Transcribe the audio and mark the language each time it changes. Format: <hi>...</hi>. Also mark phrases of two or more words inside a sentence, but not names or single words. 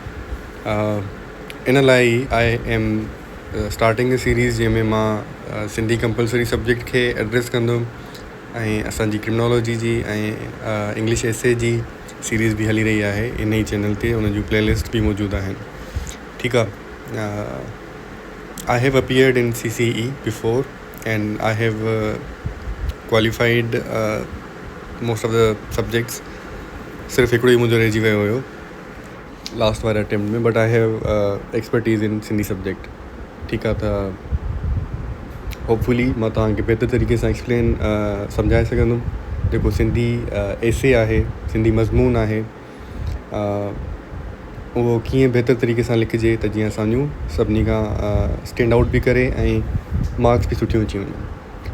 <sd>इन लाइ</sd> <en>I am starting series</en> <sd>जंहिंमें मां सिंधी</sd> <en>compulsory subject</en> <sd>खे एड्रेस कंदुमि ऐं असांजी क्रिमिनोलॉजी जी ऐं</sd> <en>English essay</en> <sd>जी सीरीज़ बि हली रही आहे इन ई चैनल ते। उन जूं प्लेलिस्ट बि मौजूदु आहिनि। ठीकु आहे।</sd> <en>I have appeared in CCE before and I have qualified most of the subjects.</en> <sd>सिर्फ़ु हिकिड़ो ई मुंहिंजो रहिजी वियो हुयो लास्ट वारे अटैम्प्ट में,</sd> <en>but I have expertise in Sindhi subject.</en> <sd>ठीकु आहे। त होपफुली मां तव्हांखे बहितर तरीक़े सां एक्सप्लेन सम्झाए सघंदुमि जेको सिंधी एसे आहे, सिंधी मज़मून आहे, उहो कीअं बहितर तरीक़े सां लिखिजे त जीअं असांजूं सभिनी खां</sd> <en>stand out</en> <sd>बि करे ऐं मार्क्स बि सुठियूं अची वञनि।</sd>